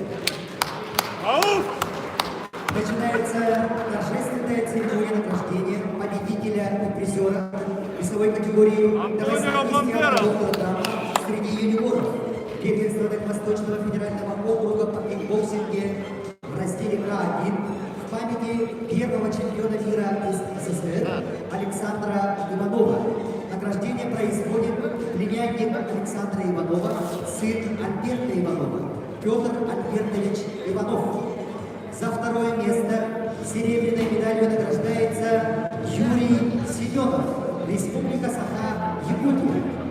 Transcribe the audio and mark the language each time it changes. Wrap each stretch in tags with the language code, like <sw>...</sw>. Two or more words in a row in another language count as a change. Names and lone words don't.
<ru>Начинается торжественная церемония награждения победителя и призера весовой категории до 80 килограмм среди юниоров первенства Дальневосточного федерального округа по кикбоксинге в разделе К1 в памяти первого чемпиона мира из СССР Александра Иванова. Награждение производит племянник Александра Иванова, сын Альберта Иванова, Петр Альбертович Иванов. За второе место серебряной медалью награждается Юрий Семенов, Республика Саха-Якутия.</ru>